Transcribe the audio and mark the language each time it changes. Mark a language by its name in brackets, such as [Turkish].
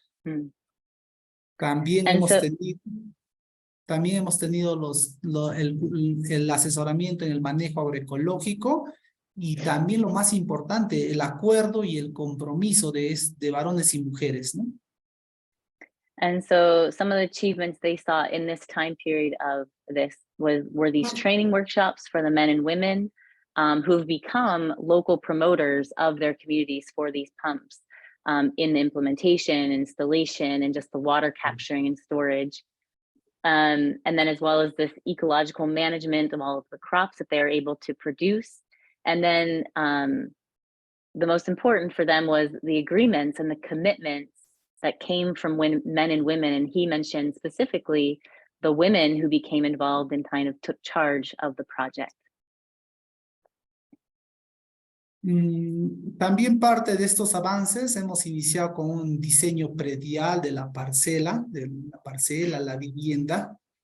[Spanish] Mm. También [English] And [Spanish] hemos tenido el asesoramiento en el manejo agroecológico y también lo más importante, el acuerdo y el compromiso de varones y mujeres, ¿no? [English] And so some of the achievements they saw in this time period of this were these training workshops for the men and women who've become local promoters of their communities for these pumps in the implementation, installation, and just the water capturing and storage. And then as well as this ecological management of all of the crops that they're able to produce. And then the most important for them was the agreements and the commitments that came from men and women. And he mentioned specifically the women who became involved and kind of took charge of the project. [Spanish] También parte de estos avances hemos iniciado con un diseño predial de la parcela, la vivienda.